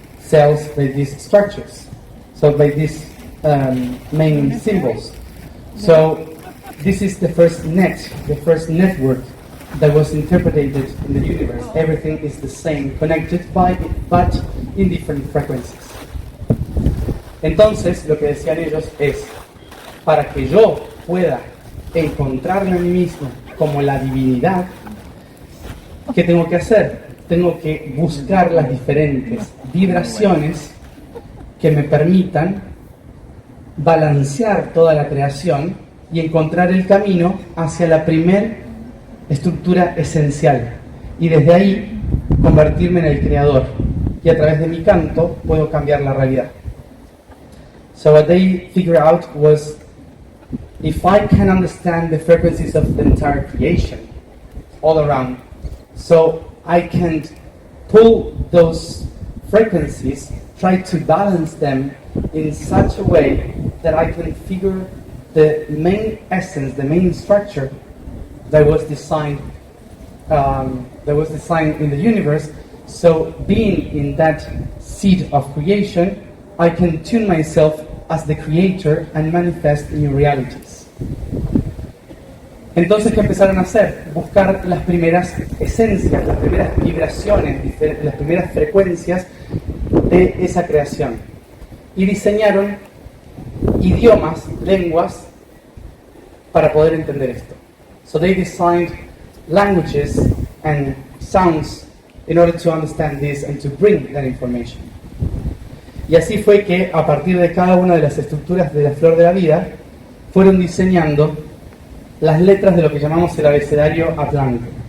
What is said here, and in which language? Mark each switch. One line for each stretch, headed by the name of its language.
English: cells by these structures, so by these main symbols. So this is the first network that was interpreted in the universe. Everything is the same, connected but in different frequencies.
Spanish: Entonces, lo que decían ellos es, para que yo pueda encontrarme a mí mismo como la divinidad, ¿qué tengo que hacer? Tengo que buscar las diferentes vibraciones que me permitan balancear toda la creación y encontrar el camino hacia la primer estructura esencial. Y desde ahí convertirme en el creador. Y a través de mi canto puedo cambiar la realidad.
English: So what they figured out was, if I can understand the frequencies of the entire creation all around, so I can pull those frequencies, try to balance them in such a way that I can figure the main essence, the main structure that was designed in the universe. So being in that seed of creation, I can tune myself as the creator and manifest new realities.
Spanish: Entonces, ¿qué empezaron a hacer? Buscar las primeras esencias, las primeras vibraciones, las primeras frecuencias de esa creación. Y diseñaron idiomas, lenguas, para poder entender esto.
English: So they designed languages and sounds in order to understand this and to bring that information.
Spanish: Y así fue que a partir de cada una de las estructuras de la flor de la vida fueron diseñando las letras de lo que llamamos el abecedario Atlante.